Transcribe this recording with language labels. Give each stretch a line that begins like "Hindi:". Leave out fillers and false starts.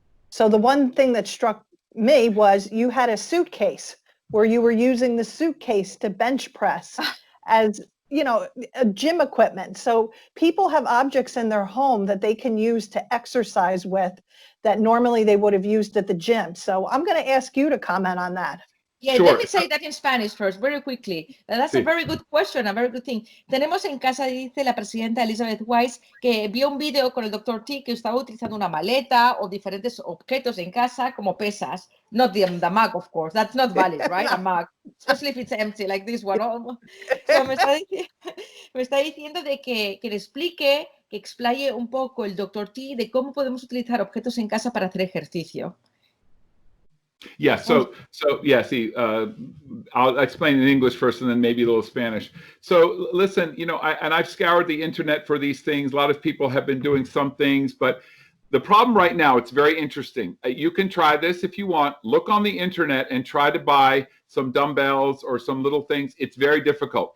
English: So the one thing that struck me was you had a suitcase where you were using the suitcase to bench press as, a gym equipment. So people have objects in their home that they can use to exercise with that normally they would have used at the gym. So I'm going to ask you to comment on that. Yeah, Sure. Let me say that in Spanish first, very quickly. That's a very good question, a very good thing.
Spanish: Tenemos en casa, dice la presidenta Elizabeth Wise, que vio un video con el Dr. T que estaba utilizando una maleta o diferentes objetos en casa como pesas.
English: Not the mug, of course. That's not valid, right? A mug, especially if it's empty, like this one.
Spanish: So me está diciendo de que le explique, que explaye un poco el Dr. T de cómo podemos utilizar objetos en casa para hacer ejercicio.
English: Yeah, so see, I'll explain in English first and then maybe a little Spanish. So listen, I've scoured the internet for these things. A lot of people have been doing some things, but the problem right now, it's very interesting. You can try this if you want. Look on the internet and try to buy some dumbbells or some little things. It's very difficult.